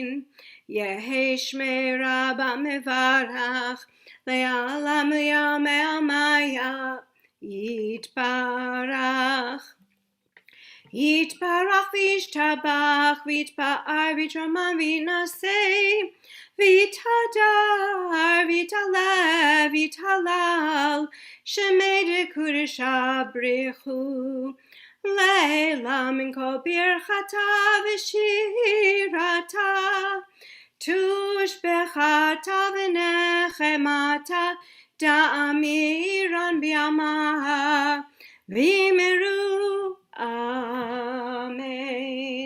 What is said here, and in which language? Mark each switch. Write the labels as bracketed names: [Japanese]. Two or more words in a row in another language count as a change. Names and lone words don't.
[Aramaic] יהא שמה רבא מברך, לעלם ולעלמי עלמיא, יתברך. יתברך וישתבח, ויתפאר ויתרומם ויתנשא, ויתהדר ויתעלה ויתהלל, שמה דקודשא בריך הוא, לעלא מן כל ברכתא ושירתא, תשבחתא ונחמתא, דאמירן בעלמא, ואמרו אמן.